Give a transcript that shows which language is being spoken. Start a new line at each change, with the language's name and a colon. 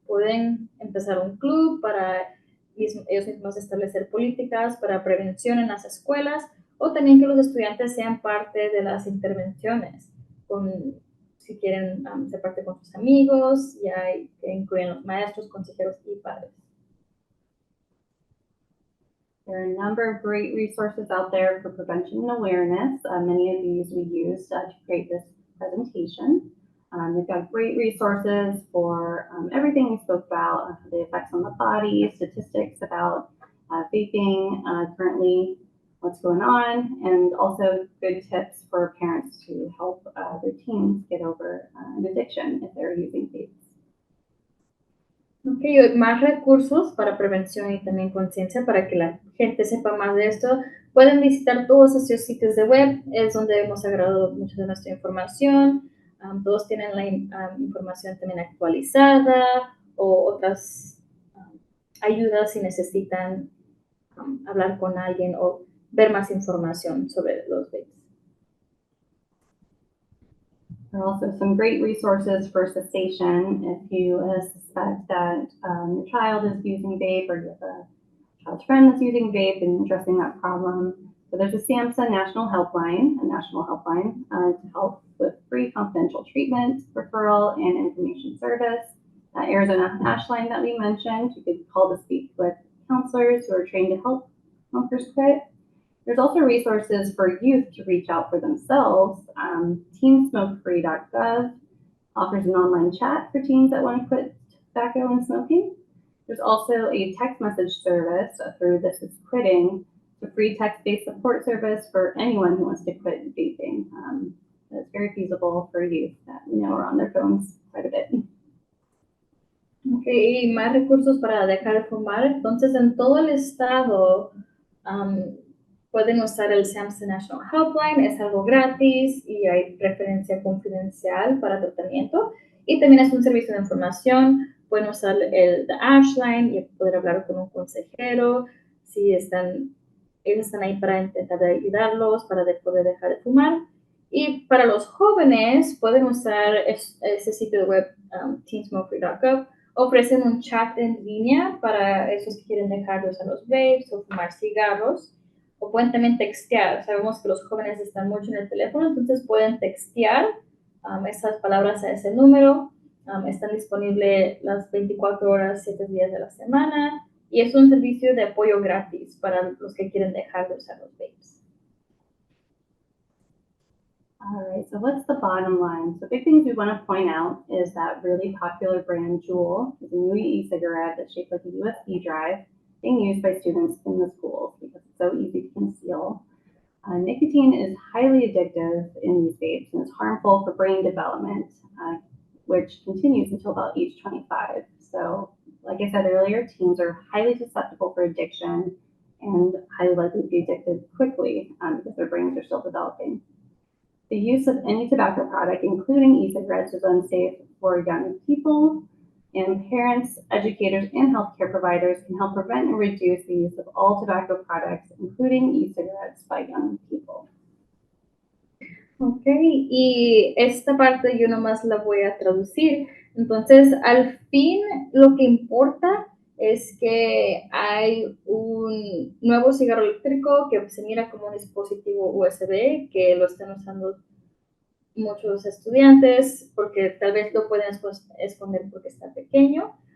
Spanish: Pueden empezar un club para ellos mismos establecer políticas para prevención en las escuelas, o también que los estudiantes sean parte de las intervenciones, si quieren ser parte con sus amigos, que incluyen los maestros, consejeros y padres.
English: There are a number of great resources out there for prevention and awareness. Many of these we used to create this presentation. We've got great resources for everything we spoke about, the effects on the body, statistics about vaping currently, what's going on, and also good tips for parents to help their teens get over an addiction if they're using vapes.
Spanish: Ok, hay más recursos para prevención y también conciencia para que la gente sepa más de esto. Pueden visitar todos esos sitios de web, es donde hemos agregado mucha de nuestra información. Todos tienen la información también actualizada o otras ayudas si necesitan hablar con alguien o ver más información sobre los vapes.
English: There are also some great resources for cessation if you suspect that your child is using vape or you have a child's friend that's using vape and addressing that problem. So there's a SAMHSA national helpline to help with free confidential treatment, referral, and information service. Arizona Hash Line that we mentioned, you could call to speak with counselors who are trained to help smokers quit. There's also resources for youth to reach out for themselves. Teensmokefree.gov offers an online chat for teens that want to quit tobacco and smoking. There's also a text message service through This Is Quitting, a free text-based support service for anyone who wants to quit vaping. That's very feasible for youth that we know are on their phones quite a bit.
Spanish: Ok, y más recursos para dejar de fumar. Entonces, en todo el estado pueden usar el SAMHSA National Helpline, es algo gratis y hay referencia confidencial para tratamiento. Y también es un servicio de información. Pueden usar el The Ash Line y poder hablar con un consejero si ellos están ahí para intentar ayudarlos para poder dejar de fumar. Y para los jóvenes pueden usar ese sitio de web teensmokefree.gov. Ofrecen un chat en línea para esos que quieren dejar de usar los vapes o fumar cigarros. O pueden también textear. Sabemos que los jóvenes están mucho en el teléfono, entonces pueden textear esas palabras a ese número. Están disponibles las 24 horas, 7 días de la semana. Y es un servicio de apoyo gratis para los que quieren dejar de usar los vapes.
English: All right, so what's the bottom line? So big things we want to point out is that really popular brand Juul is a new e-cigarette that's shaped like a USB drive being used by students in the schools because it's so easy to conceal. Nicotine is highly addictive in these vapes and it's harmful for brain development, which continues until about age 25. So like I said earlier, teens are highly susceptible for addiction and highly likely to be addicted quickly because their brains are still developing. The use of any tobacco product, including e-cigarettes, is unsafe for young people, and parents, educators, and healthcare providers can help prevent and reduce the use of all tobacco products, including e-cigarettes, by young people.
Spanish: Ok, y esta parte yo nomás la voy a traducir. Entonces, al fin, lo que importa es que hay un nuevo cigarro eléctrico que se mira como un dispositivo USB que lo están usando muchos estudiantes porque tal vez lo pueden esconder porque está pequeño.